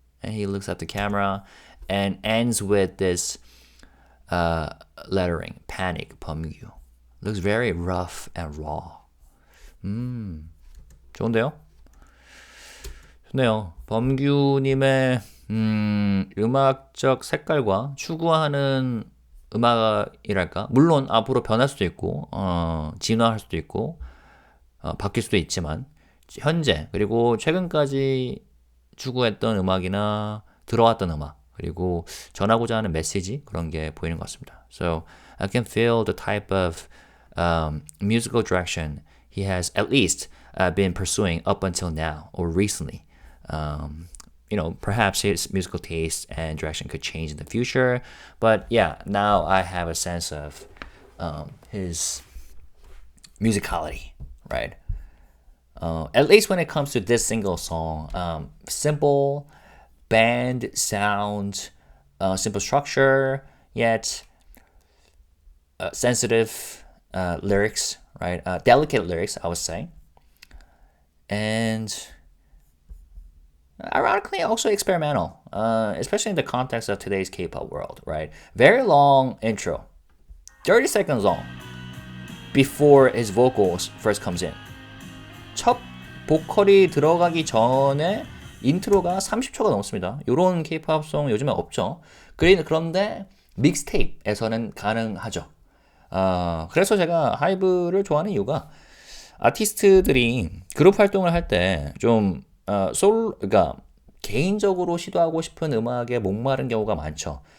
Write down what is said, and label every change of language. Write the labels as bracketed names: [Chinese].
[English] And he looks at the camera and ends with this lettering, Panic, 범규. Looks very rough and raw. [Korean] 좋은데요? 좋네요. 범규님의 음악적 색깔과 추구하는 음악이랄까? 물론 앞으로 변할 수도 있고 진화할 수도 있고 바뀔 수도 있지만 현재 그리고 최근까지 추구했던 음악이나 들어왔던 음악 그리고 전하고자 하는 메시지 그런 게 보이는 것 같습니다. [English] So I can feel the type of musical direction he has at least been pursuing up until now or recently. Perhaps his musical taste and direction could change in the future. But yeah, now I have a sense of his musicality, right? At least when it comes to this single song, simple band sound, simple structure, yet sensitive lyrics, right? Delicate lyrics, I would say. And ironically, also experimental, especially in the context of today's K-pop world, right? Very long intro, 30 seconds long, before his vocals first comes in. [Korean] 첫 보컬이 들어가기 전에 인트로가 30초가 넘습니다. 이런 K-pop 송 요즘에 없죠. 그런데 믹스테이프에서는 가능하죠. 그래서 제가 하이브를 좋아하는 이유가 아티스트들이 그룹 활동을 할 때 좀 그러니까 개인적으로 시도하고 싶은 음악에 목마른 경우가 많죠.